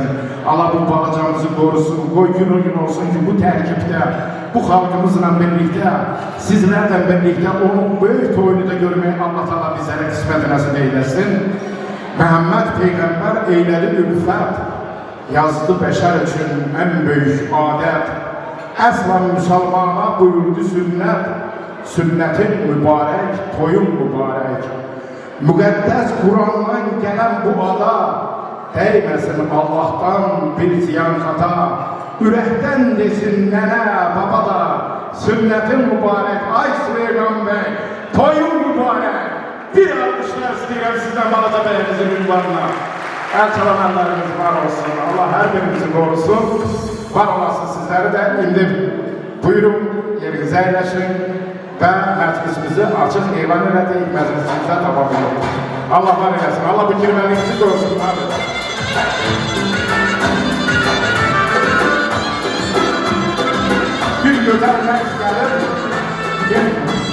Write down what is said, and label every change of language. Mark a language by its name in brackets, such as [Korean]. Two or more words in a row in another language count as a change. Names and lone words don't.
[Azerbaijani] Allah bu balacamızı qorusun, qoy gün o gün olsun ki bu tərkibdə, bu xalqımızla birlikdə, sizlərlə birlikdə onun böyük toyunu da görməyi Allah Teala bizlərə qismət nəsib eyləsin. Məhəmməd Peyğəmbər eylədi ülfət, yazdı bəşər üçün ən böyük adət. Əslan müsəlmana buyurdu sünnət, [Turkish] sünnetin mübarek, toyun mübarek. Müqəddəs Kur'an'dan gelen bu ada, değmesin Allah'tan bir ziyan kata. [Azerbaijani] Ürəkdən desin nənə, baba da, [Turkish] sünnetin mübarek, [Azerbaijani] ay Süleyman Bey, toyun mübarek. Bir alkışlar istəyirəm sizden balaca bəyimizin ünvanına. [Turkish] El çalanlarımız var olsun, Allah her birimizi korusun. Var olasın sizleri de indi buyurun yerinize yerleşin. [Azerbaijani] Və məclisimizi açıq elan elədik, məclisimizə tamam elədik. Allah var eləsin, Allah bu kirvəliyimizi görsün. Bir götər rəqs gəlir, getmir.